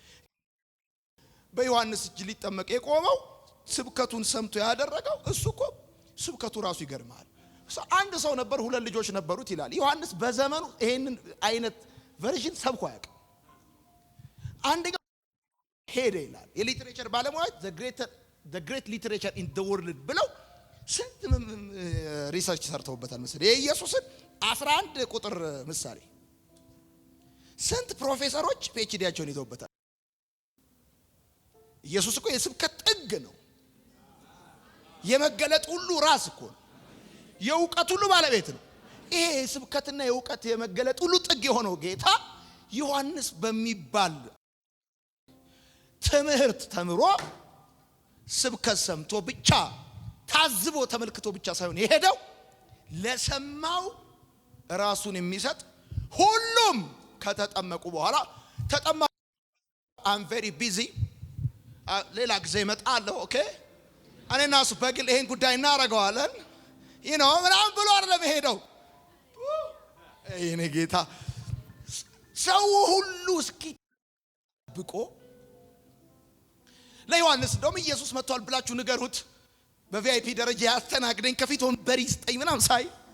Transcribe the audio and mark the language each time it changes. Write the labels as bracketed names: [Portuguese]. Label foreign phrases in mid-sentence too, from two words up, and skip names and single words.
[Amharic] በዮሐንስ እጅ ሊጠመቅ የቆመው ስብከቱን ሰምቶ ያደረገው እሱ እኮ ስብከቱ ራሱ ይገርማል። አንድ ሰው ነበር፣ ሁለት ልጆች ነበሩት ይላል ዮሐንስ። በዘመኑ ይሄንን አይነት ቨርዥን ሰብኮ ያቅም። አንደኛው ሄደ ይላል የሊትሬቸር ባለሙያዎች [English] the great literature in the world [Amharic] ብለው ስንት ሪሰርች ሰርተውበታል መሰለኝ። የኢየሱስን 11 ቁጥር ምሳሌ ስንት ፕሮፌሰሮች ፒኤችዲያቸውን ይዘውበታል። ኢየሱስ እኮ የስብከት ጥግ ነው። የመገለጥ ሁሉ ራስ እኮ ነው። የእውቀት ሁሉ ባለቤት ነው። ይሄ የስብከትና የእውቀት የመገለጥ ሁሉ ጥግ የሆነው ጌታ ዮሐንስ በሚባል ትምህርት ተምሮ ስብከት ሰምቶ ብቻ ታዝቦ ተመልክቶ ብቻ ሳይሆን የሄደው ለሰማው ራሱን የሚሰጥ ሁሉም ከተጠመቁ በኋላ ተጠመቁ። [English] I'm very busy [Amharic] ሌላ ጊዜ እመጣለሁ። ኦኬ እኔና እሱ በግል ይሄን ጉዳይ እናደርገዋለን ምናምን ብሎ አይደለም የሄደው። የኔ ጌታ ሰው ሁሉ እስኪጠብቆ ለዮሐንስ እንደውም ኢየሱስ መጥቷል ብላችሁ ንገሩት፣ በቪአይፒ ደረጃ ያስተናግደኝ፣ ከፊት ወንበር ይስጠኝ ምናምን ሳይ